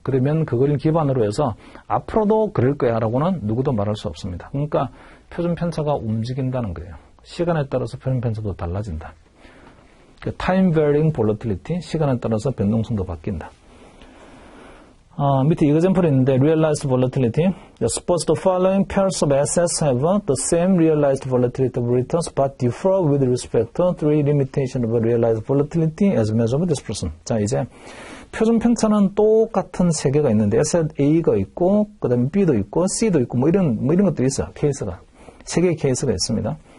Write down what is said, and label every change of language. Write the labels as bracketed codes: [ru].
[ko] 그러면 그걸 기반으로 해서 앞으로도 그럴 거야 라고는 누구도 말할 수 없습니다. 그러니까 표준편차가 움직인다는 거예요. 시간에 따라서 표준편차도 달라진다. [en] Time varying volatility, [ko] 시간에 따라서 변동성도 바뀐다. 밑에 example이 있는데 realized volatility. [en] Suppose the following pairs of assets have the same realized volatility of returns but differ with respect to three limitations of realized volatility as measured by this person. [ko] 자, 이제 표준 편차는 똑같은 세 개가 있는데 asset A가 있고 그다음에 B도 있고 C도 있고 뭐 이런 것들이 있어요. 케이스가 세 개의 케이스가 있습니다.